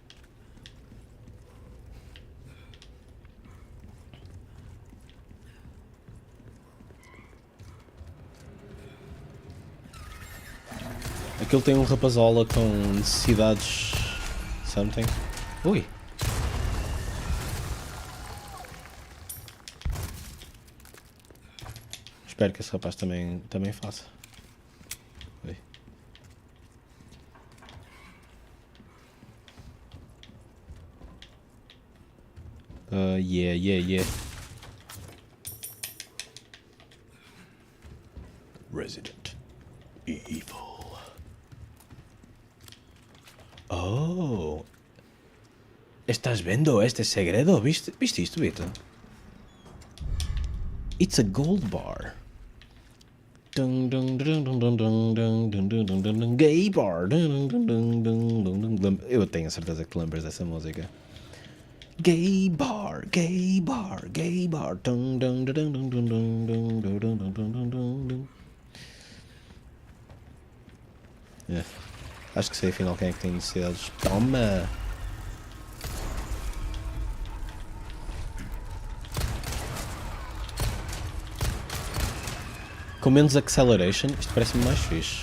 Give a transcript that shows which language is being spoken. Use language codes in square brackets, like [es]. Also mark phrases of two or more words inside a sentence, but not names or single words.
[pt] Aquilo tem um rapazola com necessidades... [en] Something. Ui! Espero que esse rapaz também faça. Ui. Yeah. Resident Evil. Oh. [pt] Estás vendo este segredo? ¿Viste isto, Vitor? [en] It's a gold bar. Dun, dun, dun, dun, dun, dun, dun, dun, dun, dun, dun, dun, gay bar. Dun, dun, dun, dun, dun, dun. [pt] Eu tenho a certeza que te lembras dessa música. [en] Gay bar, gay bar, gay bar. Dun, dun, dun, dun, dun, dun, dun, dun, dun, dun, dun, dun, dun. [pt] É. Acho que sei afinal quem é que tem necessidades. Toma! Com menos acceleration, isto parece-me mais fixe.